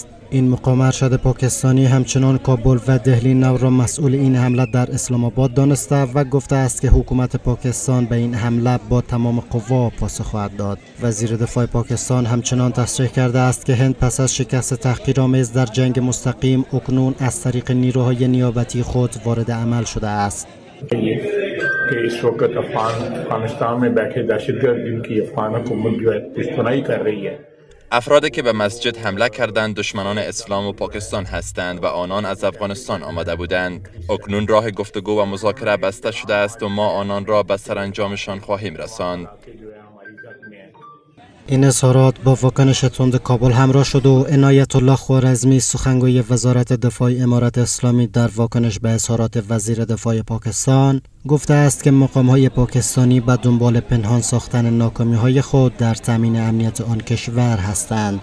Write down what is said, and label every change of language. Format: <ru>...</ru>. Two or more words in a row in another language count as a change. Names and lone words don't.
<fa>این مقام ارشد پاکستانی همچنان کابل و دهلی نو را مسئول این حمله در اسلام آباد دانسته و گفته است که حکومت پاکستان به این حمله با تمام قوا پاسخ خواهد داد. وزیر دفاع پاکستان همچنان تصریح کرده است که هند پس از شکست تحقیرآمیز در جنگ مستقیم اکنون از طریق نیروهای نیابتی خود وارد عمل شده است.</fa> <ur>کہ اس وقت افغانستان میں بیٹھے دہشتگرد جنکی افغان حکومت جو ہے پشتنائی کر رہی ہے.</ur> <fa>افرادی که به مسجد حمله کردند دشمنان اسلام و پاکستان هستند و آنان از افغانستان آمده بودند. اکنون راه گفتگو و مذاکره بسته شده است و ما آنان را به سرانجامشان خواهیم رساند. این اظهارات با واکنش تند کابل همراه شد و عنایت الله خوارزمی سخنگوی وزارت دفاع امارت اسلامی در واکنش به اظهارات وزیر دفاع پاکستان گفته است که مقام‌های پاکستانی به دنبال پنهان ساختن ناکامی‌های خود در تامین امنیت آن کشور هستند.</fa>